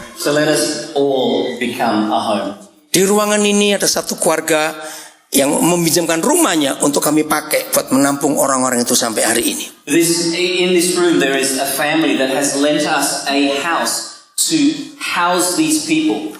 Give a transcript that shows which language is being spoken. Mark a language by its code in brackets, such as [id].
[en] So let us all become a home. [id] Di ruangan ini ada satu keluarga yang meminjamkan rumahnya untuk kami pakai buat menampung orang-orang itu sampai hari ini. [en] In this room, there is a family that has lent us a house to house these people